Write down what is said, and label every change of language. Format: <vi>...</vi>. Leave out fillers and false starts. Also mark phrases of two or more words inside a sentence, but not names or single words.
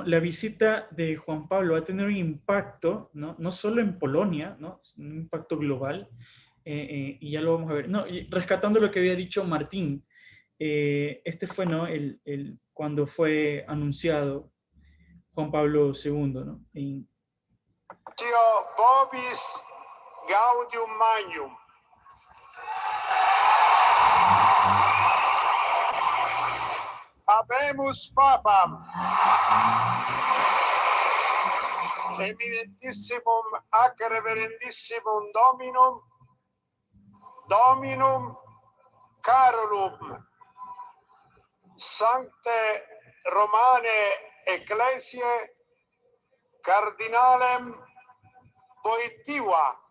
<es>La visita de Juan Pablo va a tener un impacto, ¿no? No solo en Polonia, ¿no? Un impacto global, y ya lo vamos a ver. No, y rescatando lo que había dicho Martín, este fue, ¿no? Cuando fue anunciado Juan Pablo II, ¿no?</es> <la>Vobis Gaudium Magnum. Habemus Papam. Eminentissimum ac reverendissimum Dominum Carolum Sancte Romane Ecclesiae Cardinalem Wojtyła.</la>